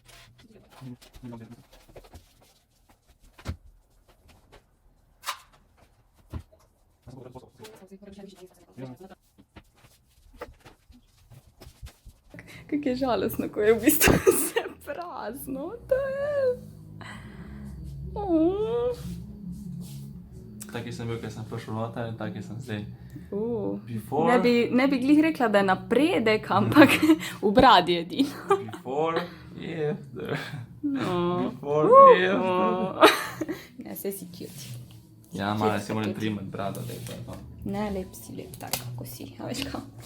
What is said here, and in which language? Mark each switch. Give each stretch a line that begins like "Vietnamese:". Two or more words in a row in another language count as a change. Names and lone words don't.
Slovenian: Kako je žalostno, ko je v bistvu vse prazno. To je... Taki sem bil, ker sem prišel noter in taki sem zdaj. Ne Before, ne bi glih rekla, da je napredek, ampak v bradi edino.
English: before, after. Oh. Before, after.
Slovenian: Ne, saj si cute. Ja, malo si moram trimati brado, da je to. Ne, lep si, lep tak, kako si. A veš kao?